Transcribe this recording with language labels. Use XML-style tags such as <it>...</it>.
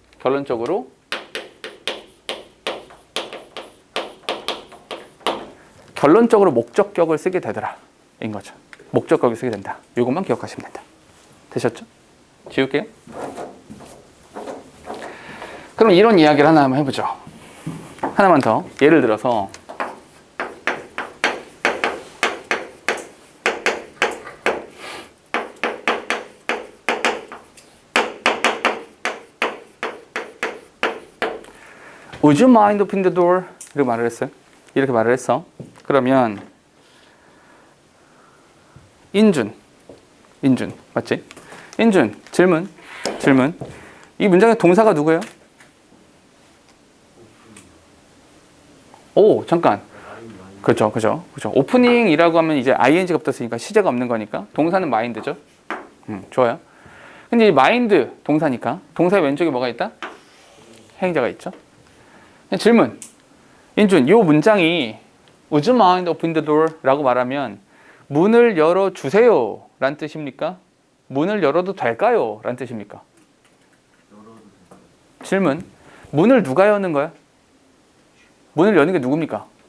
<ko>결론적으로 목적격을 쓰게 되더라. 인 거죠. 목적격을 쓰게 된다. 이것만 기억하시면 된다. 되셨죠? 지울게요. 그럼 이런 이야기를 하나 한번 해보죠. 하나만 더. 예를 들어서</ko> <en>Would you mind opening the door?</en> <ko>이렇게 말을 했어요. 이렇게 말을 했어. 그러면 인준 맞지? 인준 질문. 이 문장의 동사가 누구예요? 잠깐. 그죠. 오프닝이라고 하면 이제 ing가 붙었으니까 시제가 없는 거니까 동사는 mind죠. 좋아요. 근데 이 mind 동사니까 동사의 왼쪽에 뭐가 있다? 행위자가 있죠. 질문.</ko> <en>인준,</en> <ko>이 문장이</ko> <en>Would you mind opening the door?</en> <ko>라고 말하면 문을 열어주세요 란 뜻입니까? 문을 열어도 될까요? 란 뜻입니까? 질문. 문을 누가 여는 거야? 문을 여는 게 누굽니까?</ko>